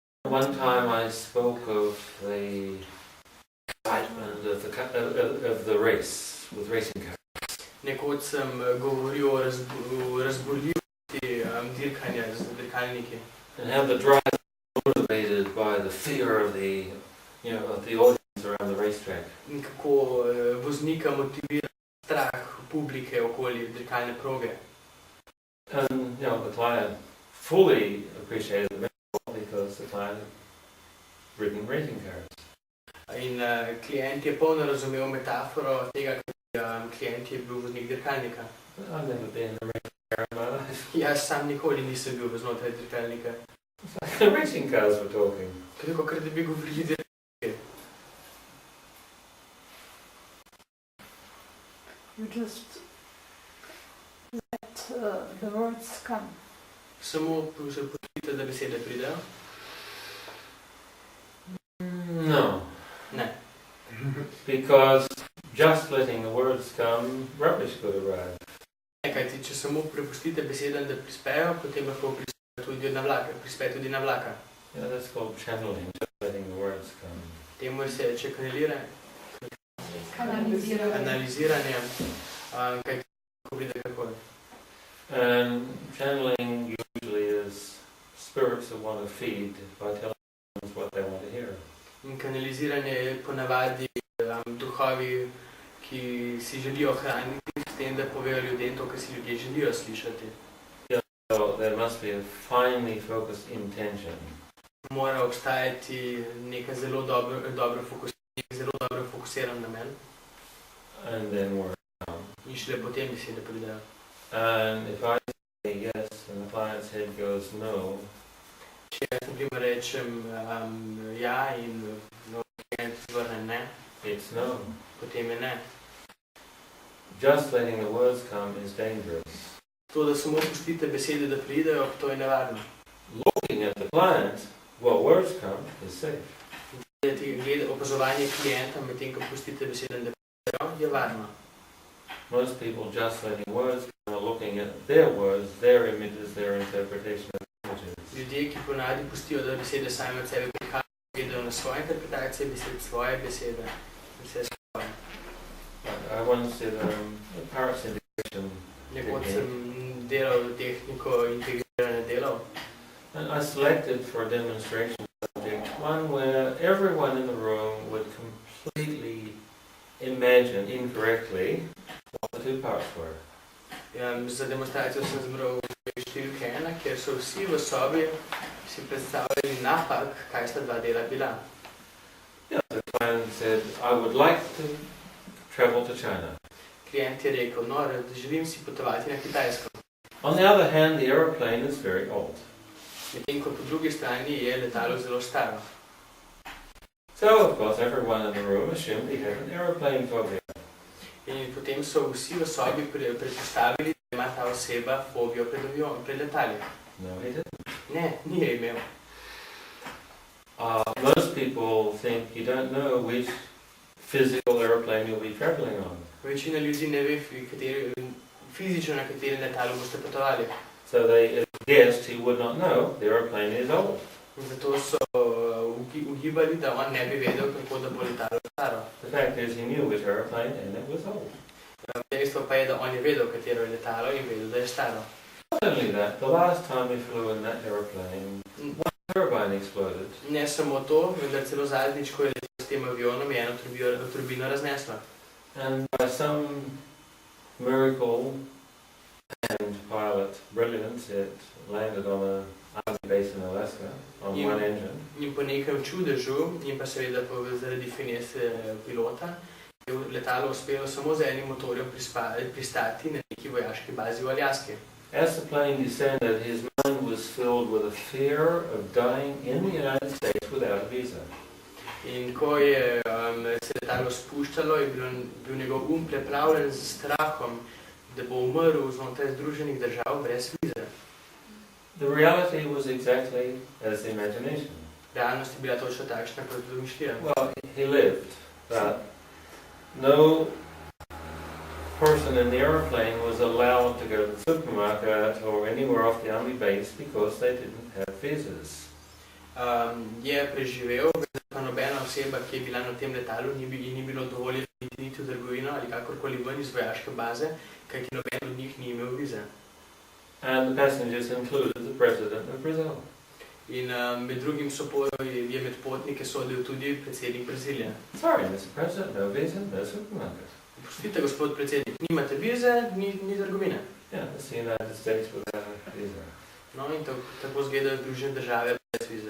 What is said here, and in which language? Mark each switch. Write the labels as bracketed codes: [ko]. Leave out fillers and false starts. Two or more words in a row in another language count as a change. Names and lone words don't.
[en] One time I spoke of the excitement of the race with racing cars. [sl] Nekoč sem govoril o razburljivosti dirkanja z dirkalniki. [en] And how the driver is motivated by the fear of the audience around the racetrack. [sl] In kako voznika motivira strah publike okoli dirkalne proge. [en] And the client fully appreciated the metaphor because the client had ridden racing cars. [sl] In klient je polno razumel metaforo tega, ker klient je bil voznik dirkalnika. [en] I've never been in a racing car in my life. [sl] Jaz sam nikoli nisem bil znotraj dirkalnika. [en] It's like the racing cars were talking. [sl] Koliko krat bi govorili dirkalniki? [en] You just let the words come. [sl] Samo se pustite, da besede pridejo? [en] No. [sl] Ne. [en] Because just letting the words come, rubbish could arrive. [sl] Kajti, če samo prepustite besedam, da prispejo, potem lahko prispe tudi na vlaka. [en] Yeah, that's called channeling, just letting the words come. [sl] Temu se reče kanaliziranje, kajti lahko pride kakoli. [en] And channeling usually is spirits that want to feed by telling them what they want to hear. [sl] In kanaliziranje je ponavadi duhovi, ki si želijo hraniti s tem, da povejo ljudem to, kar si ljudje želijo slišati. [en] So there must be a finely focused intention. [sl] Mora obstajati neka zelo dobro fokusiran namen. [en] And then words come. [sl] In šele potem besede pridejo. [en] And if I say yes and the client's head goes no, [sl] Če jaz na primer rečem ja in klient vrne ne, [en] it's no. [sl] potem je ne. [en] Just letting the words come is dangerous. [sl] To, da samo pustite besede, da pridejo, to je nevarno. [en] Looking at the client while words come is safe. [sl] Opazovanje klienta, medtem ko pustite besede, da pridejo, je varno. [en] Most people just letting words come are looking at their words, their images, their interpretation of images. [sl] Ljudje, ki ponavadi pustijo, da besede same od sebe prihajajo, gledajo na svoje interpretacije besed, svoje besede, vse svoje. [en] I once did a parts integration. [sl] Nekoč sem delal tehniko integrirane delov. [en] And I selected for a demonstration subject one where everyone in the room would completely imagine incorrectly what the two parts were. [sl] Za demonstracijo sem zbral številke 1, kjer so vsi v sobi si predstavljali napak, kaj sta dva dela bila. [en] Yeah, the client said, I would like to travel to China. [sl] Klient je rekel, želim si potovati na Kitajsko. [en] On the other hand, the aeroplane is very old. [sl] Medtem ko po drugi strani je letalo zelo staro. [en] So, of course, everyone in the room assumed he had an aeroplane phobia. [sl] In potem so vsi v sobi predpostavili, da ima ta oseba fobijo pred letali. [en] No, he didn't. [sl] Ne, ni je imel. [en] Most people think you don't know which physical aeroplane you'll be traveling on. [sl] Večina ljudi ne ve, fizično na katerem letalu boste potovali. [en] So they guessed he would not know the aeroplane is old. [sl] In zato so ugibali, da on ne bi vedel, kako da bo letalo staro. [en] The fact is he knew which aeroplane and it was old. [sl] Dejstvo pa je, da on je vedel, katero je letalo in vedel, da je staro. [en] Not only that, the last time he flew in that aeroplane, one turbine exploded. [sl] Ne samo to, vendar celo zadnjič, ko je letel s tem avionom, je eno turbino razneslo. [en] And by some miracle and pilot brilliance, it landed on an army base in Alaska on one engine. [sl] In po nekem čudežu, in pa seveda zaradi finese pilota, je letalo uspelo samo z enim motorjem pristati na neki vojaški bazi v Aljaski. [en] As the plane descended, his mind was filled with a fear of dying in the United States without a visa. [sl] In ko je se letalo spuščalo, je bil njegov preplavljen z strahom, da bo umrl znotraj Združenih držav brez vize. [en] The reality was exactly as the imagination. [sl] Realnost je bila točno takšna, kot domišljija. [en] Well, he lived, but no person in the airplane was allowed to go to the supermarket or anywhere off the army base because they didn't have visas. [sl] Je preživel, pa nobena oseba, ki je bila na tem letalu, ni bilo dovoljeno niti v trgovino ali kakorkoli ven iz vojaške baze, kajti noben od njih ni imel vize. [en] And the passengers included the president of Brazil. [sl] In med drugim je med potnike sodil tudi predsednik Brazilije. [en] Sorry, Mr. President, no visa, no supermarket. [sl] Prostite, gospod predsednik, nimate vize, ni trgovine. [en] Yeah, it's the United States without a visa. [sl] No in tako izgledajo Združene države brez vize.